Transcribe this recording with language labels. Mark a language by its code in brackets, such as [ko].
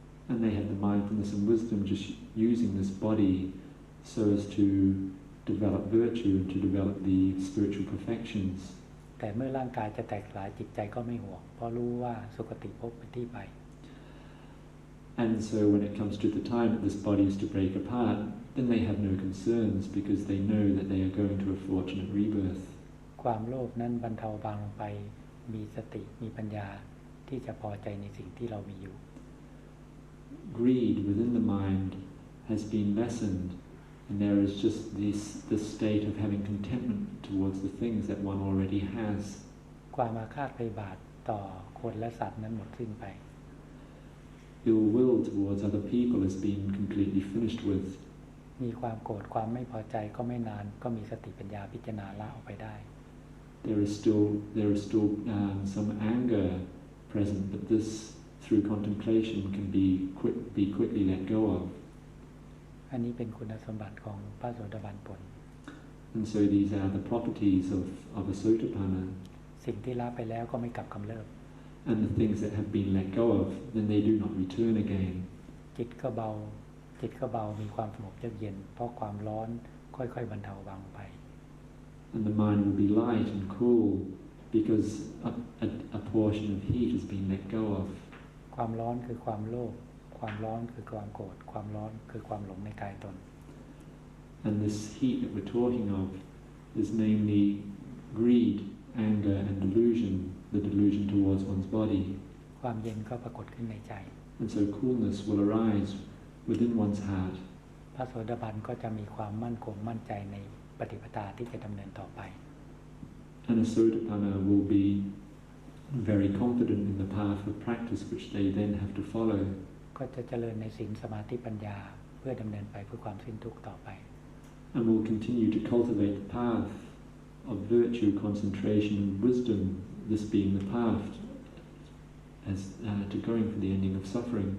[en] And they have the mindfulness and wisdom just using this body so as to develop virtue and to develop the spiritual perfections. [th] แต่เมื่อร่างกายจะแตกสลายจิตใจก็ไม่ห่วงเพราะรู้ว่าสุคติภพเป็นที่ไป [en] And so when it comes to the time that this body is to break apart, then they have no concerns because they know that they are going to a fortunate rebirth. [th] ความโลภนั้นบรรเทาบางลงไปมีสติมีปัญญาที่จะพอใจในสิ่งที่เรามีอยู่ [en] Greed within the mind has been lessened, and there is just this state of having contentment towards the things that one already has. [th] ความอาฆาตพยาบาทต่อคนและสัตว์นั้นหมดสิ้นไป [en] Ill will towards other people has been completely finished with. [th] มีความโกรธความไม่พอใจก็ไม่นานก็มีสติปัญญาพิจารณาละออกไปได้ [en] There is still some anger present, but this through contemplation can be quickly let go of. [th] อันนี้เป็นคุณสมบัติของพระโสดาบันผล [en] And so these are the properties of a Sotapanna. [th] สิ่งที่ละไปแล้วก็ไม่กลับกำเริบ [en] And the things that have been let go of, then they do not return again. [th] จิตก็เบามีความสงบเยือกเย็นเพราะความร้อนค่อยๆบรรเทาบางไป [en] And the mind will be light and cool because a portion of heat has been let go of. [th] ความร้อนคือความโลภความร้อนคือความโกรธความร้อนคือความหลงในกายตน [en] And this heat that we're talking of is namely greed, anger, and delusion, the delusion towards one's body. [th] ความเย็นก็ปรากฏขึ้นในใจ [en] And so coolness will arise within one's heart. [th] พระโสดาบันก็จะมีความมั่นคงมั่นใจในปฏิปทาที่จะดำเนินต่อไป [en] And a Sotapanna will be very confident in the path of practice which they then have to follow. [th] ก็จะเจริญในศีลสมาธิปัญญาเพื่อดำเนินไปเพื่อความสิ้นทุกข์ต่อไป [en] And will continue to cultivate the path of virtue, concentration, and wisdom, this being the path as to going for the ending of suffering.